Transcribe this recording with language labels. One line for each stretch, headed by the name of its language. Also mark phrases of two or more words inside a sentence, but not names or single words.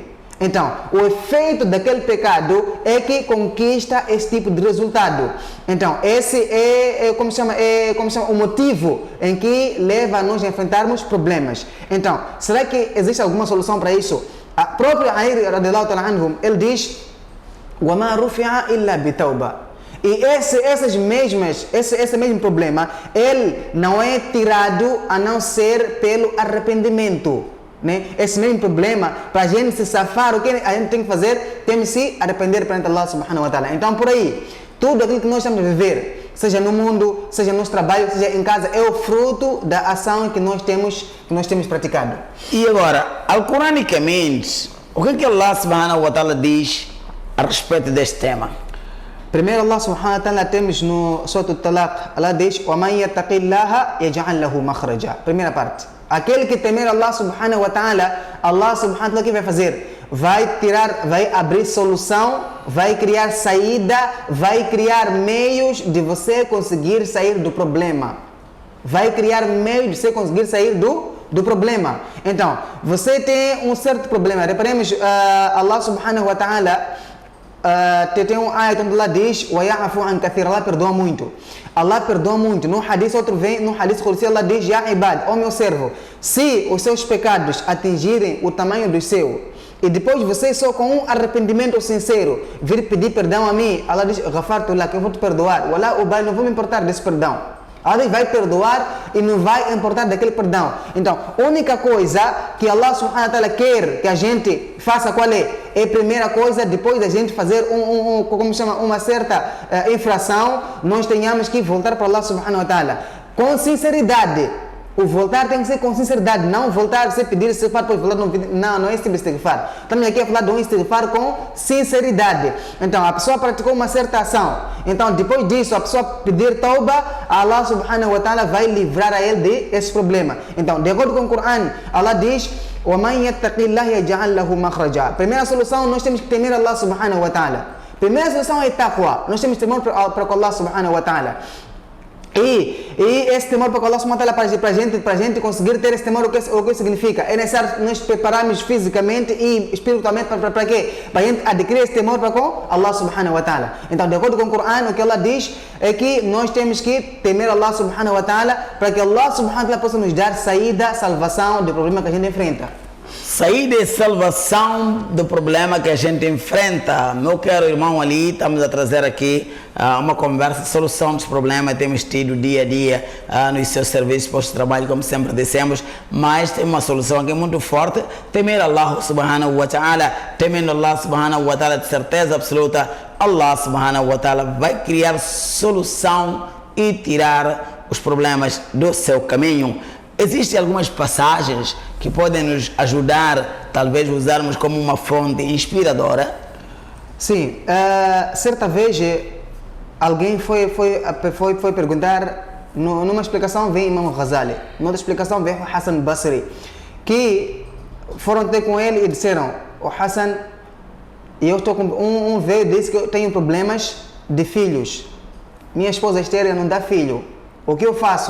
Portuguese: Então, o efeito daquele pecado é que conquista esse tipo de resultado. Então, esse é o motivo em que leva a nós a enfrentarmos problemas. Então, será que existe alguma solução para isso? A própria Ali
Arabic: رضي الله تعالى عنهم,
Portuguese: ele diz:
Arabic: "وما رفع إلا بتوبة."
Portuguese: E esse mesmo problema, ele não é tirado a não ser pelo arrependimento. Esse mesmo problema, para a gente se safar, o que a gente tem que fazer? Temos que se arrepender perante Allah
Arabic: سبحانه وتعالى.
Portuguese: Então, por aí, tudo aquilo que nós estamos a viver, seja no mundo, seja no nosso trabalho, seja em casa, é o fruto da ação que nós temos praticado. E agora, alcuranicamente, o que Allah
Arabic: سبحانه وتعالى
Portuguese: diz a respeito deste tema? Primeiro, Allah
Arabic: سبحانه وتعالى,
Portuguese: temos no Surat al-Talaq, Allah diz:
Arabic: "ومن يتق الله يجعل له مخرجا."
Portuguese: Primeira parte. Aquele que temer Allah
Arabic: سبحانه وتعالى,
Portuguese: Allah
Arabic: سبحانه وتعالى,
Portuguese: o que vai fazer? Vai abrir solução, vai criar saída, vai criar meios de você conseguir sair do problema. Vai criar meios de você conseguir sair do do problema. Então, você tem um certo problema. Reparemos, Allah
Arabic: سبحانه وتعالى
Portuguese: tem um ayat onde Allah diz
Arabic: وَيَعْفُ عَنْ كَثِيرٍ,
Portuguese: Allah perdoa muito. Allah perdoa muito. No hadith outro vem, no
Arabic: حديث قدسي,
Portuguese: Allah diz
Arabic: يا عباد,
Portuguese: ó meu servo, se os seus pecados atingirem o tamanho do seu, e depois você só com um arrependimento sincero vir pedir perdão a mim, Allah diz
Arabic: غفرت لك,
Portuguese: eu vou te perdoar.
Arabic: ولا أبالي,
Portuguese: não vou me importar desse perdão. Allah vai perdoar e não vai importar daquele perdão. Então, a única coisa que Allah
Arabic: سبحانه وتعالى
Portuguese: quer que a gente faça, qual é? É a primeira coisa, depois da gente fazer como chama, uma certa infração, nós tenhamos que voltar para Allah
Arabic: سبحانه وتعالى
Portuguese: com sinceridade. O voltar tem que ser com sinceridade, não voltar sem pedir istighfar, depois voltar não é esse tipo de istighfar. Estamos aqui a falar de um istighfar com sinceridade. Então, a pessoa praticou uma certa ação. Então, depois disso, a pessoa pedir tauba, Allah
Arabic: سبحانه وتعالى
Portuguese: vai livrar a ele desse problema. Então, de acordo com o Coran, Allah diz
Arabic: وَمَنْ يَتَّقِ اللَّهِ يَجْعَلْ لَهُ مَخْرَجًا.
Portuguese: Primeira solução, nós temos que temer Allah
Arabic: سبحانه وتعالى.
Portuguese: Primeira solução é taqwa. Nós temos que temer para Allah
Arabic: سبحانه وتعالى.
Portuguese: E esse temor para Allah
Arabic: سبحانه وتعالى,
Portuguese: para a gente conseguir ter esse temor, o que significa? É necessário nos prepararmos fisicamente e espiritualmente para quê? Para a gente adquirir esse temor para com Allah
Arabic: سبحانه وتعالى.
Portuguese: Então, de acordo com o Coran, o que Allah diz é que nós temos que temer Allah
Arabic: سبحانه وتعالى
Portuguese: para que Allah
Arabic: سبحانه وتعالى
Portuguese: possa nos dar saída, salvação do problema que a gente enfrenta. Saída e salvação do problema que a gente enfrenta. Meu caro irmão Ali, estamos a trazer aqui uma conversa de solução dos problemas que temos tido dia a dia nos seus serviços, postos de trabalho, como sempre dissemos, mas tem uma solução aqui muito forte: temer Allah
Arabic: سبحانه وتعالى.
Portuguese: Temendo Allah
Arabic: سبحانه وتعالى,
Portuguese: de certeza absoluta, Allah
Arabic: سبحانه وتعالى
Portuguese: vai criar solução e tirar os problemas do seu caminho. Existem algumas passagens que podem nos ajudar, talvez usarmos como uma fonte inspiradora? Sim, certa vez alguém foi perguntar, numa explicação vem Imam Ghazali, noutra explicação vem Hassan Basri, que foram ter com ele e disseram: o Hassan, eu estou com veio e disse que eu tenho problemas de filhos, minha esposa estéril não dá filho, o que eu faço?